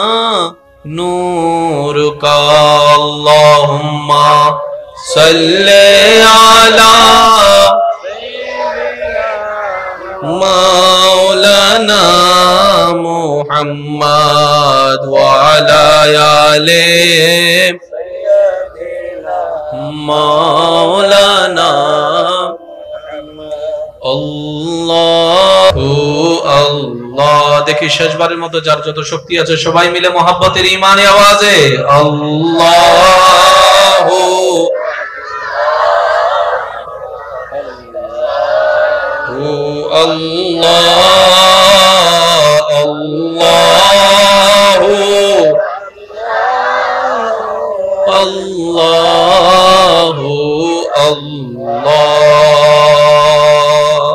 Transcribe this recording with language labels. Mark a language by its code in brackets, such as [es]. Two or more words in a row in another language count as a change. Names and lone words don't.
[ur] نور کا [ar] اللہم صلی علی مولانا محمد وعلی آل مولانا اللهُ الله. [bn] দেখি শেষবারের মতো যার যত শক্তি আছে সবাই মিলে মোহাব্বতের ঈমানে আওয়াজে [ar] اللهُ الله اللهُ اللهُ الله.